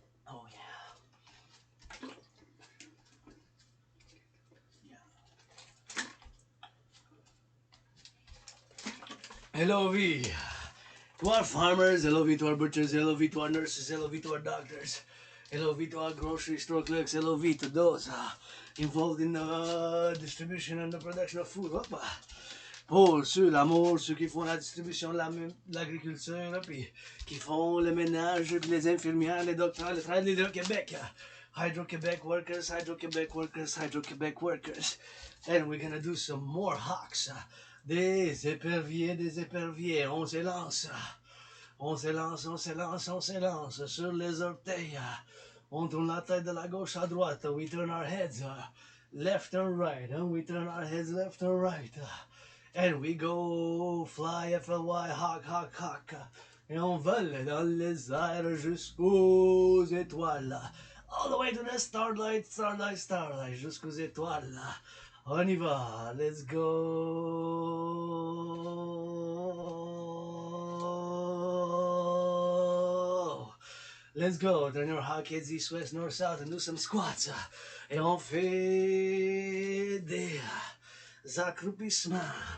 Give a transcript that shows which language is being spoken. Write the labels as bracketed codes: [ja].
[en] Oh yeah. LOV to our farmers, LOV to our butchers, LOV to our nurses, LOV to our doctors, LOV to our grocery store clerks, LOV to those involved in the distribution and the production of food. [fr] Pour ceux, l'amour, ceux qui font la distribution de l'agriculture, puis qui font le ménage, puis les infirmières, les docteurs, les travailleurs de l'Hydro-Québec. [en] Hydro-Québec workers, Hydro-Québec workers, Hydro-Québec workers. And we're gonna do some more hawks. [fr] Des éperviers, on s'élance. On s'élance, on s'élance, on s'élance sur les orteils. On tourne la tête de la gauche à droite. [en] We turn our heads left and right. We turn our heads left and right. And we go fly, FLY, hawk, hawk, hawk. [fr] Et on vole dans les airs jusqu'aux étoiles. [en] All the way to the starlight, starlight, starlight. [fr] Jusqu'aux étoiles. On y va. [en] Let's go. Let's go. Turn your hawk heads east, west, north, south, and do some squats. [fr] Et on fait des accroupissements.